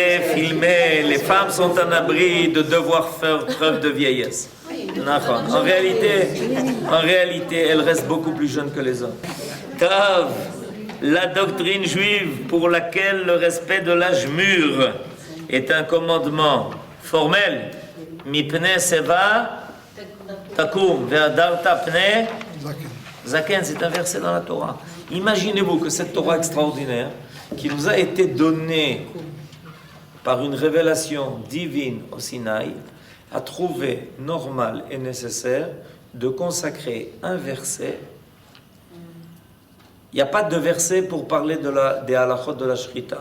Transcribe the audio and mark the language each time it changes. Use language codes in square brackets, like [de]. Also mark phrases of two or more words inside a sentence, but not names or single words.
[fr] Les femmes sont en abri de devoir faire preuve de vieillesse. Oui, En réalité, elle reste beaucoup plus jeune que les hommes. Tav, la doctrine juive pour laquelle le respect de l'âge mûr est un commandement formel. [he] מפני שיבה תקום והדרת פני זקן, [fr] c'est un verset dans la Torah. Imaginez-vous que cette Torah extraordinaire, qui nous a été donnée par une révélation divine au Sinaï, a trouvé normal et nécessaire de consacrer un verset. Il n'y a pas de verset pour parler des halachot de la shrita.